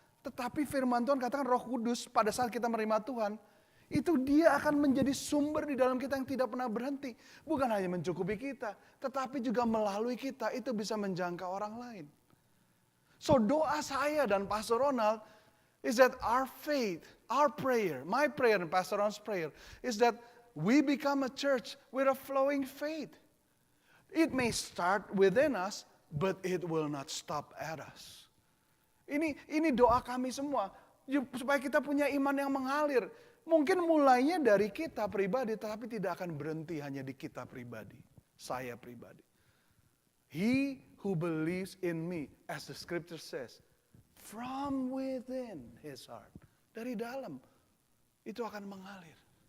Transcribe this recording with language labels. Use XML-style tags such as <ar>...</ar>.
<id>Tetapi firman Tuhan katakan Roh Kudus pada saat kita menerima Tuhan, itu dia akan menjadi sumber di dalam kita yang tidak pernah berhenti. Bukan hanya mencukupi kita, tetapi juga melalui kita itu bisa menjangkau orang lain.</id> <en>So</en> <id>doa saya dan</id> <en>Pastor Ronald is that our faith, our prayer, my prayer and Pastor Ronald's prayer is that we become a church with a flowing faith. It may start within us, but it will not stop at us.</en> <id>Ini doa kami semua supaya kita punya iman yang mengalir. Mungkin mulainya dari kita pribadi, tetapi tidak akan berhenti hanya di kita pribadi, saya pribadi.</id> <en>He who believes in me, as the scripture says, from within his heart,</en> <id>dari dalam, itu akan mengalir.</id>